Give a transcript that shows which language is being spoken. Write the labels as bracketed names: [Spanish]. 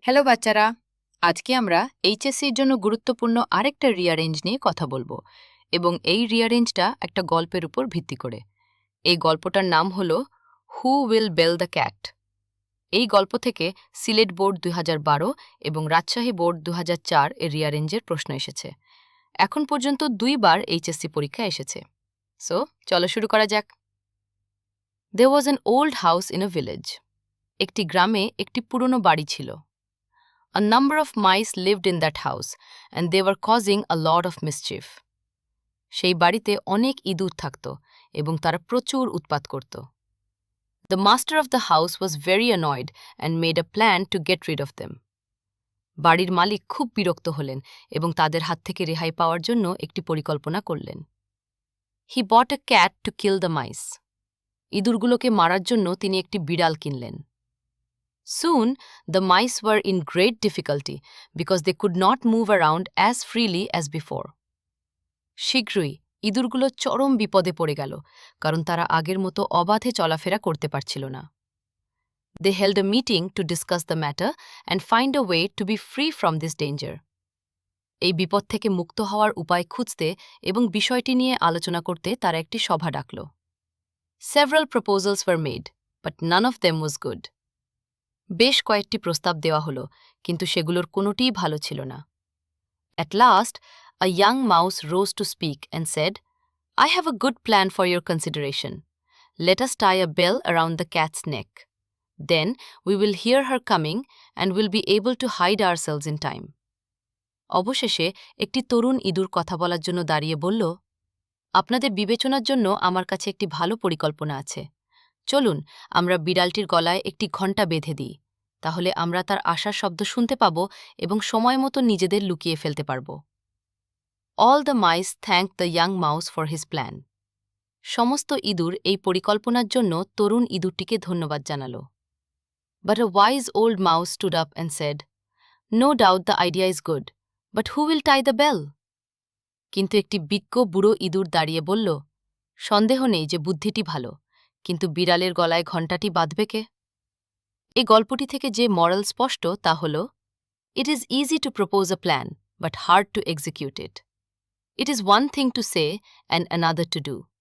[Bangla] Hello বাচ্চারা, আজকে আমরা এইচএসসির জন্য গুরুত্বপূর্ণ আরেকটা রিয়ারেঞ্জ নিয়ে কথা বলবো এবং এই রিয়ারেঞ্জটা একটা গল্পের উপর ভিত্তি করে। এই গল্পটার নাম হলো who will bell the cat. এই গল্প থেকে সিলেট বোর্ড 2012 এবং রাজশাহী বোর্ড 2004 এর রিয়ারেঞ্জের প্রশ্ন এসেছে। এখন পর্যন্ত 2বার এইচএসসি পরীক্ষা এসেছে। সো চলো শুরু করা যাক। [English] There was an old house in a village. [Bangla] একটি গ্রামে একটি পুরনো বাড়ি ছিল। [English] A number of mice lived in that house, and they were causing a lot of mischief. [Bangla] সেই বাড়িতে অনেক ইঁদুর থাকত এবং তারা প্রচুর উৎপাত করত। [English] The master of the house was very annoyed and made a plan to get rid of them. [Bangla] বাড়ির মালিক খুব বিরক্ত হলেন এবং তাদের হাত থেকে রেহাই পাওয়ার জন্য একটি পরিকল্পনা করলেন। [English] He bought a cat to kill the mice. [Bangla] ইঁদুরগুলোকে মারার জন্য তিনি একটি বিড়াল কিনলেন। [English] Soon, the mice were in great difficulty because they could not move around as freely as before. [Bangla] শীঘ্রই ইঁদুরগুলো চরম বিপদে পড়ে গেল, কারণ তারা আগের মতো অবাধে চলাফেরা করতে পারছিল না। [English] They held a meeting to discuss the matter and find a way to be free from this danger. [Bangla] এই বিপদ থেকে মুক্ত হওয়ার উপায় খুঁজতে এবং বিষয়টি নিয়ে আলোচনা করতে তারা একটি সভা ডাকল। [English] Several proposals were made, but none of them was good. [Bangla] বেশ কয়েকটি প্রস্তাব দেওয়া হলো, কিন্তু সেগুলোর কোনোটিই ভালো ছিল না। [English] At last, a young mouse rose to speak and said, I have a good plan for your consideration. Let us tie a bell around the cat's neck. Then we will hear her coming and will be able to hide ourselves in time. [Bangla] অবশেষে একটি তরুণ ইঁদুর কথা বলার জন্য দাঁড়িয়ে বলল, আপনাদের বিবেচনার জন্য আমার কাছে একটি ভালো পরিকল্পনা আছে। চলুন আমরা বিড়ালটির গলায় একটি ঘণ্টা বেঁধে দিই, তাহলে আমরা তার আসার শব্দ শুনতে পাব এবং সময় মতো নিজেদের লুকিয়ে ফেলতে পারব। [English] All the mice thanked the young mouse for his plan. [Bangla] সমস্ত ইঁদুর এই পরিকল্পনার জন্য তরুণ ইঁদুরটিকে ধন্যবাদ জানাল। [English] But a wise old mouse stood up and said, No doubt the idea is good, but who will tie the bell? [Bangla] কিন্তু একটি বিজ্ঞ বুড়ো ইঁদুর দাঁড়িয়ে বলল, সন্দেহ নেই যে বুদ্ধিটি ভালো, কিন্তু বিড়ালের গলায় ঘণ্টাটি বাঁধবে কে? এই গল্পটি থেকে যে মরাল স্পষ্ট তা হল, [English] It is easy to propose a plan, but hard to execute it. It is one thing to say and another to do.